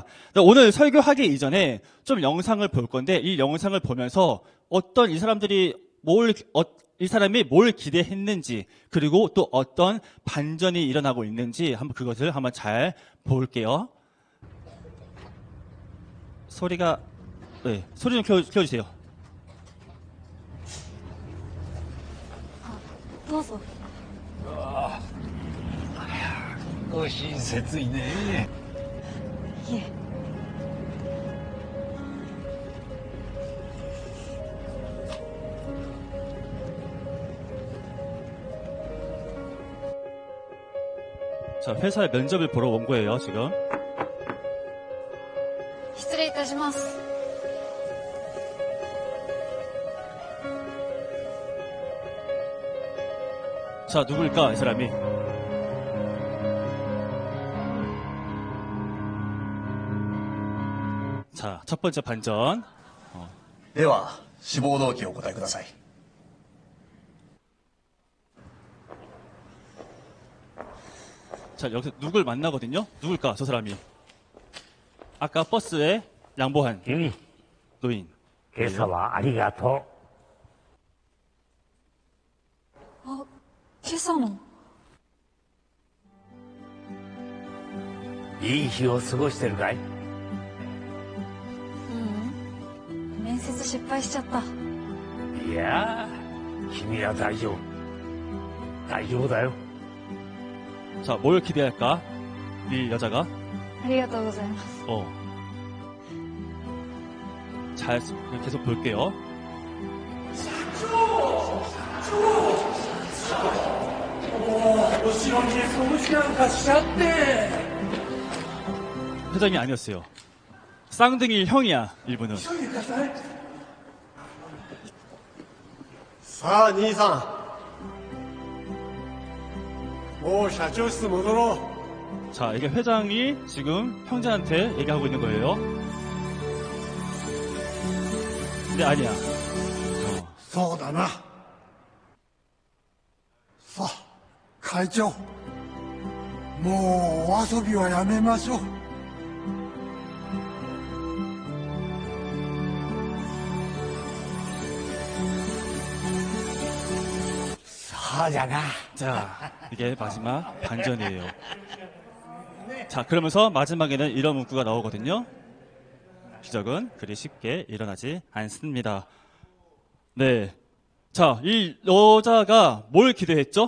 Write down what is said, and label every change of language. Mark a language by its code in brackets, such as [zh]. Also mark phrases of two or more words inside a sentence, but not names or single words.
[ko] 오늘 설교하기 이전에 좀 영상을 볼 건데, 이 영상을 보면서 어떤 이 사람이 뭘 기대했는지, 그리고 또 어떤 반전이 일어나고 있는지 그것을 한번 잘 볼게요. 소리 좀 켜주세요. [ja] どうぞ。ご親切いね。いえ。 [ko] 자, 회사에 면접을 보러 온 거예요, 지금. [ja] 失礼いたします。 [ko] 자, 누굴까, 이 사람이? 자, 첫 번째 반전. [ja] では、志望動機をお答えください。 [ko] 자, 여기서 누굴 만나거든요? 누굴까, 저 사람이? 아까 버스에 양보한 [ja] 君、 [ko] 노인. [ja] 今朝はありがとあ、今朝の。う。いい日を過ごしてるかい？面接失敗しちゃった。いやー、君は大丈夫。大丈夫だよ。 [ko] 자, 뭘 기대할까? 이 여자가? [ja] ありがとうございます。 [ko] 잘, 계속 볼게요. 회장이 아니었어요. 쌍둥이 형이야, 일부는. [ja] さあ兄さん、もう社長室戻ろう。 [ko] 자, 이게 회장이 지금 형제한테 얘기하고 있는 거예요. 근데 아니야. [ja] そうだな。さあ会長、もうお遊びはやめましょう。そうじゃな。 [ko] 자, 이게 마지막 반전이에요. 자, 그러면서 마지막에는 이런 문구가 나오거든요. 기적은 그리 쉽게 일어나지 않습니다. 네. 자, 이 여자가 뭘 기대했죠?